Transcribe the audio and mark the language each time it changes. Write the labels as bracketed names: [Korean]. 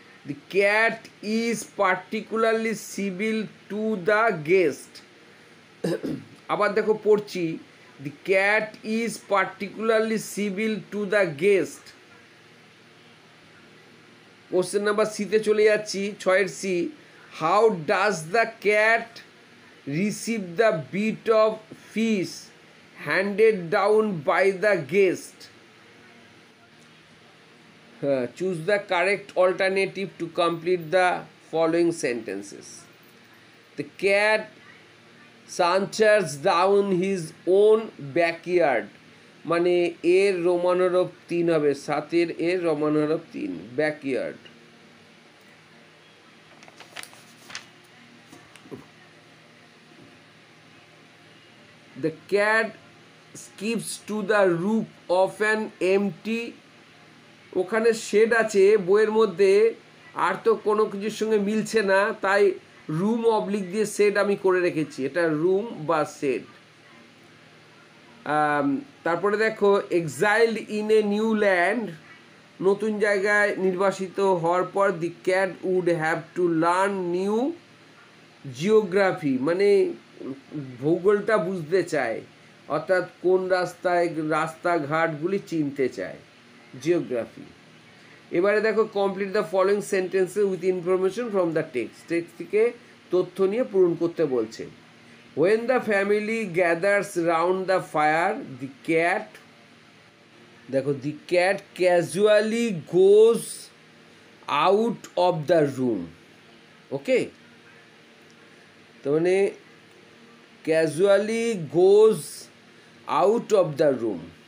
[English] The cat is particularly civil to the guest. [Bangla] আবার দেখো পড়ছি, [English] the cat is particularly civil to the guest. [Bangla] Question number সিতে চলে যাচ্ছি, 6 C. [English] How does the cat receive the bit of fish handed down by the guest? Choose the correct alternative to complete the following sentences. The cat saunters down his own backyard. [Bangla] মানে এর Roman হরফ 3 হবে, 7 এর Roman হরফ 3, backyard. [English] The cat skips to the roof of an empty, [Bangla] ওখানে shade আছে বইয়ের মধ্যে, আর তো কোনো কিছুর সঙ্গে মিলছে না, তাই রুম অবলিক দিয়ে শেড আমি করে রেখেছি, এটা রুম বা শেড। তারপরে দেখো, [English] exiled in a new land, [Bangla] নতুন জায়গায় নির্বাসিত হওয়ার পর [English] the cat would have to learn new geography, [Bangla] মানে ভূগোলটা বুঝতে চায়, অর্থাৎ কোন রাস্তাঘাটগুলি চিনতে চায়, জিওগ্রাফি। এবারে দেখো, [English] complete the following sentences with information from the text [Bangla] থেকে তথ্য নিয়ে পূরণ করতে বলছে। [English] When the family gathers round the fire, the cat, দেখো, the cat casually goes out of the room. Okay, [Bangla] তো মানে [English] casually goes out of the room.